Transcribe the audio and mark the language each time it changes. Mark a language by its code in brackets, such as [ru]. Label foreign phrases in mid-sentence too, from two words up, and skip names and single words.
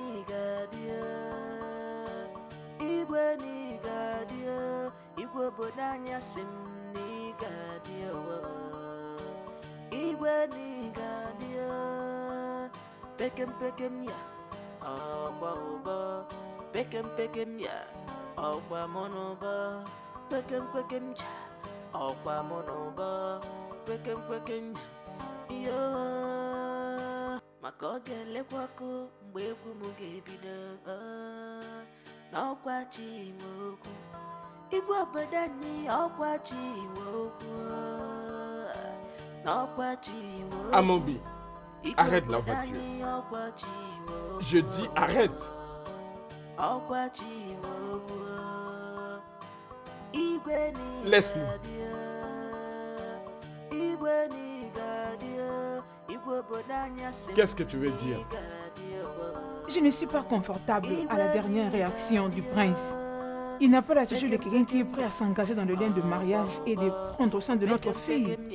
[ig] maka ọ ga-elekwakọ mgbe egwu m ga-ebido n'ọkwa chi ime okwu igwe obodo anyị ọkwa chi ime okwu n'ọkwa chi ime okwu [fr] Amobi, arrête la voiture. Je dis arrête. [ig] ọkwa chi ime okwu igwe [fr] Laisse-nous. Qu'est-ce que tu veux dire? Je ne suis pas confortable à la dernière réaction du prince. Il n'a pas l'attitude de quelqu'un qui est prêt à s'engager dans le lien de mariage et de prendre soin de notre fille.